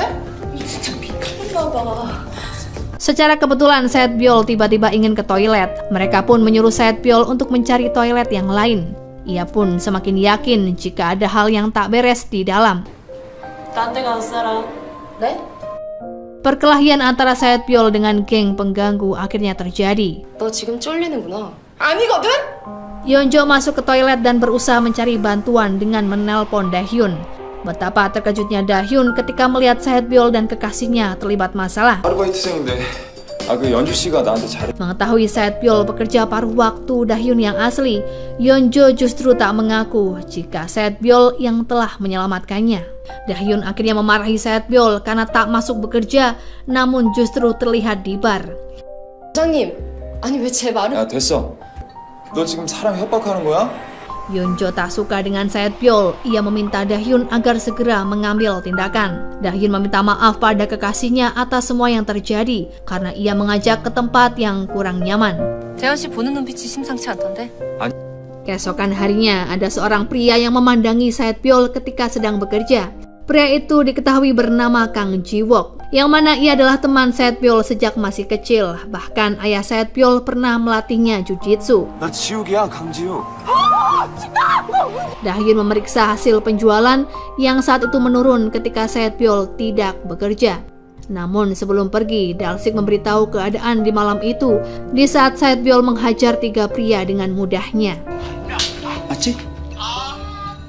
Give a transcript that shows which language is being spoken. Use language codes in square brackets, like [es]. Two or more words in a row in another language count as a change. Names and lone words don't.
[id] Secara kebetulan Saetbyul tiba-tiba ingin ke toilet. Mereka pun menyuruh Saetbyul untuk mencari toilet yang lain. Ia pun semakin yakin jika ada hal yang tak beres di dalam. Perkelahian antara Saetbyul dengan geng pengganggu akhirnya terjadi. [ko] 너 지금 쫄리는구나. 아니거든? [id] Yeonjo masuk ke toilet dan berusaha mencari bantuan dengan menelpon Dahyun. Betapa terkejutnya Dahyun ketika melihat Saetbyul dan kekasihnya terlibat masalah. [ko] 아르바이트생인데 그 연주 씨가 나한테 잘해. [id] Mengetahui Saetbyul pekerja paruh waktu Dahyun yang asli, Yeonjo justru tak mengaku jika Saetbyul yang telah menyelamatkannya. Dahyun akhirnya memarahi Saetbyul karena tak masuk bekerja, namun justru terlihat di bar. [ko] 부장님, 아니 왜 제 말을... 야 됐어. 너 지금 사람 협박하는 거야? [id] Yeonjo tak suka dengan Saetbyul. Ia meminta Dahyun agar segera mengambil tindakan. Dahyun meminta maaf pada kekasihnya atas semua yang terjadi karena ia mengajak ke tempat yang kurang nyaman. [ko] 대현 씨 보는 눈빛이 심상치 않던데? [id] Keesokan harinya, ada seorang pria yang memandangi Saetbyul ketika sedang bekerja. Pria itu diketahui bernama Kang Ji-wook, yang mana ia adalah teman Saetbyul sejak masih kecil. Bahkan ayah Saetbyul pernah melatihnya jujitsu. [ko] 나 지욱이야 강지욱. [id] Dahyun memeriksa hasil penjualan yang saat itu menurun ketika Saetbyul tidak bekerja. Namun sebelum pergi, Dalsik memberitahu keadaan di malam itu di saat Saetbyul menghajar 3 pria dengan mudahnya.